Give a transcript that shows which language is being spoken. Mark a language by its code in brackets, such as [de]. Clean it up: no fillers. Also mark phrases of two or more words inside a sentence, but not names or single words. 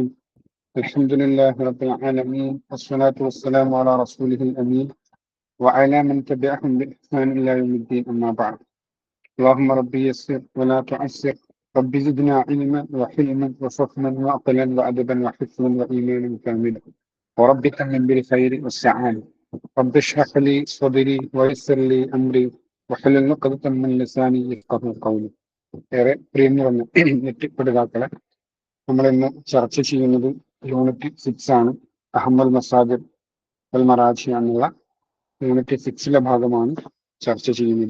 [ar] الحمد لله رب العالمين والصلاة والسلام على رسوله الأمين وعلى من تبعهم بإحسان إلى يوم الدين أما بعد. اللهم ربي يسر ولا تعسر. رب زدنا علما وحلما وفهما وعقلا وأدبا وحفظا وإيمانا كاملا. ورب تمن بالخير والسعادة. رب اشرح لي صدري ويسر لي أمري واحلل عقدة من لساني يفقهوا قولي. [ml] ഏറെ പ്രിയം നിറഞ്ഞ നെറ്റ് പഠിതാക്കളെ, നമ്മൾ ഇന്ന് ചർച്ച ചെയ്യുന്നത് യൂണിറ്റ് 6 ആണ്. അഹമ്മൽ മസാജിദ് അൽ മറാജി എന്നുള്ള യൂണിറ്റ് 6ലെ ഭാഗമാണ് ചർച്ച ചെയ്യുന്നത്.